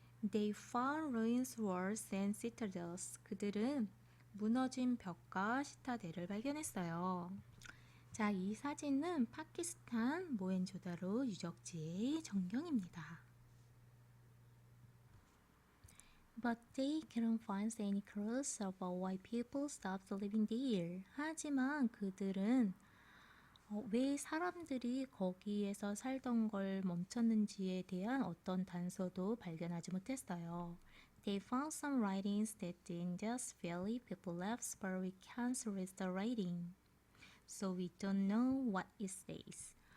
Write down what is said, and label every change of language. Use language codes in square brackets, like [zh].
[en] They found ruins, walls, and citadels. [ko] 그들은 무너진 벽과 시타델을 발견했어요. 자, 이 사진은 파키스탄 모헨조다로 유적지의 전경입니다. [en] But they couldn't find any clues about why people stopped living there. [ko] 하지만 그들은 왜 사람들이 거기에서 살던 걸 멈췄는지에 대한 어떤 단서도 발견하지 못했어요. [en] They found some writings that the Indus Valley people left, but we can't read the writing. So we don't know what it says.